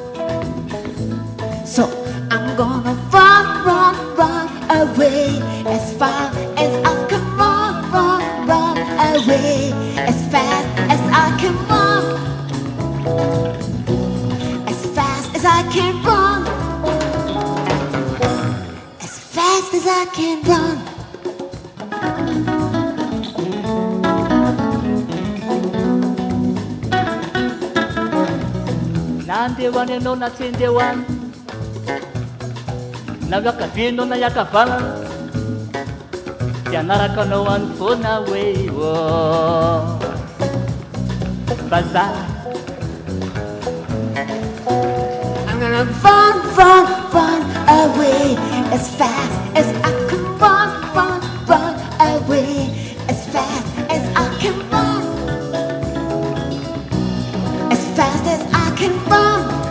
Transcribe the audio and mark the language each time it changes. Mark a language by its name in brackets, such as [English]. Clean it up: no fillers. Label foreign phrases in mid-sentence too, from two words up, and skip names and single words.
[English] So I'm gonna run, run, run away as far as I can run, run, run away as fast as I can run. I can run as fast as I can run. [Malagasy] Nandewan ianao na tsy andehoany, na miakavianao na iakavanana, dia anaraka anao any foana hoe bazaha. [English] I'm gonna run, run, run away as fast as I can run, run, run away as fast as I can run. As fast as I can run.